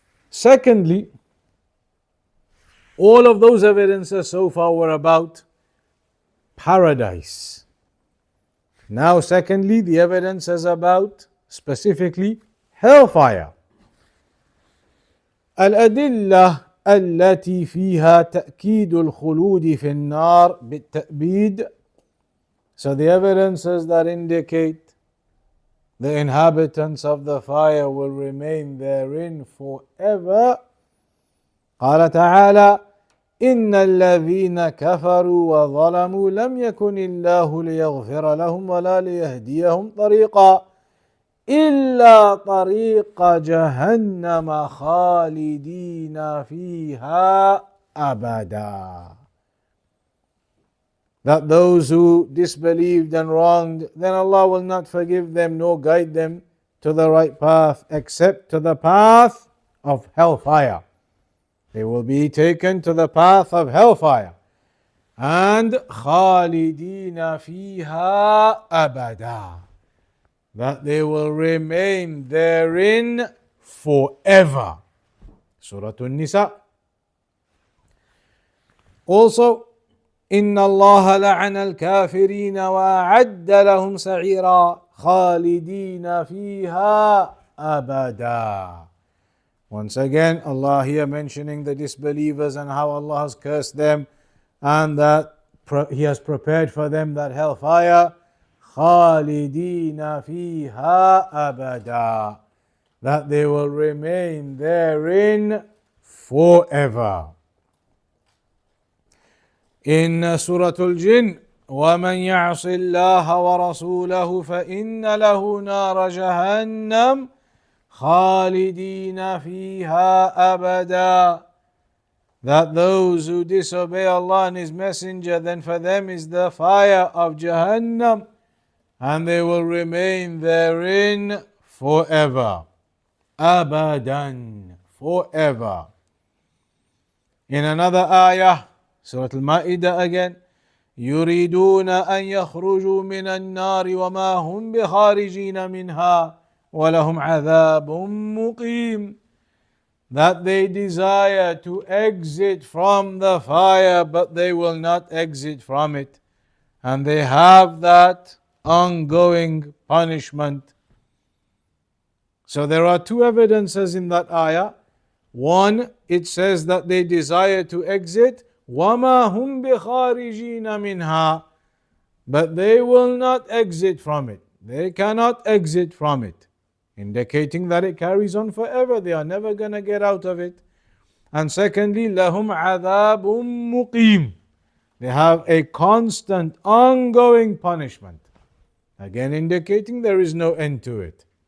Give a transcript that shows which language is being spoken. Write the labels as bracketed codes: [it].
[en] Secondly, all of those evidences so far were about paradise. Now, secondly, the evidence is about specifically hellfire. [ar] الأدلة التي فيها تأكيد الخلود في النار بالتأبيد. [en] So the evidences that indicate the inhabitants of the fire will remain therein forever. [ar] قال تعالى إن الذين كفروا وظلموا لم يكن الله ليغفر لهم ولا ليهديهم طريقا إلا طريق جهنم خالدين فيها أبدا. [en] That those who disbelieved and wronged, then Allah will not forgive them nor guide them to the right path except to the path of hellfire. They will be taken to the path of hellfire. And [ar] خالدين فيها أبدا. [en] That they will remain therein forever. Surah An-Nisa. Also, [ar] إن الله لعن الكافرين وأعد لهم سعيرا خالدين فيها أبدا. [en] Once again, Allah here mentioning the disbelievers and how Allah has cursed them and that He has prepared for them that hellfire. [ar] خالدين فيها أبدا. [en] That they will remain therein forever. In Surah Al-Jinn, [ar] وَمَنْ يَعْصِ اللَّهَ وَرَسُولَهُ فَإِنَّ لَهُ نَارَ جَهَنَّمَ خَالِدِينَ فِيهَا أَبَدًا. [en] That those who disobey Allah and His Messenger, then for them is the fire of Jahannam, and they will remain therein forever. Abadan, forever. In another ayah, Surah Al-Ma'idah again. [ar] يريدون أن يخرجوا من النار وما هم بخارجين منها ولهم عذاب مقيم. [en] That they desire to exit from the fire, but they will not exit from it. And they have that ongoing punishment. So there are two evidences in that ayah. One, it says that they desire to exit. [ar] وَمَا هُمْ بِخَارِجِينَ مِنْهَا. [en] But they will not exit from it. They cannot exit from it. Indicating that it carries on forever. They are never going to get out of it. And secondly, [ar] لَهُمْ عَذَابٌ مُقِيمٌ. [en] They have a constant, ongoing punishment. Again indicating there is no end to it.